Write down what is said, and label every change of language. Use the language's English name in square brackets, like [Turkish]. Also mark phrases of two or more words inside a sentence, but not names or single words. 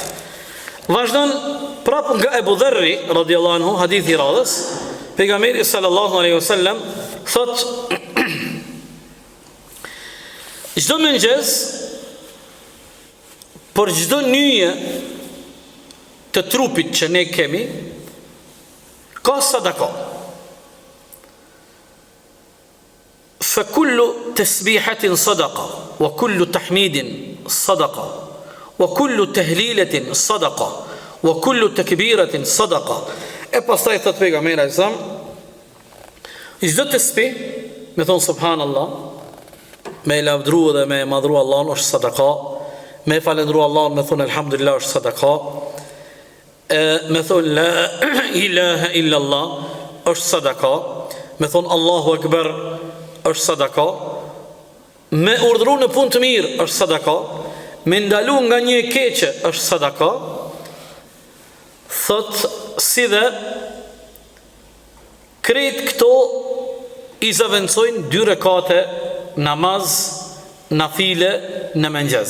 [Albanian] Vazhdon prapë nga Ebu Dharri [Arabic] رضي الله عنه, [Albanian] hadithi i radhës, pejgamberi [Arabic] صلى الله عليه وسلم [Albanian] thot: çdo mëngjes për çdo nyje të trupit që ne kemi ka sadaka. [Arabic] فكل تسبيحة صدقة وكل تحميد صدقة وكل تهليلة صدقة وكل تكبيرة صدقة. [Albanian] E pastaj thot pejgamberi [Arabic] عليه السلام, [Albanian] çdo tasbih, me thon subhanallah, me lavdru dhe me madhru Allahun është sadaka, me falendru Allahun me thon alhamdulillah është sadaka, me thon [Arabic] لا إله إلا الله [Albanian] është sadaka, me thon [Arabic] الله أكبر [Albanian] është sadaka, me urdhëru në punë të mirë është sadaka, me ndalu nga një e keqe është sadaka. Thot si dhe krejt këto i zavendësojnë 2 rekate namaz nafile në mëngjes.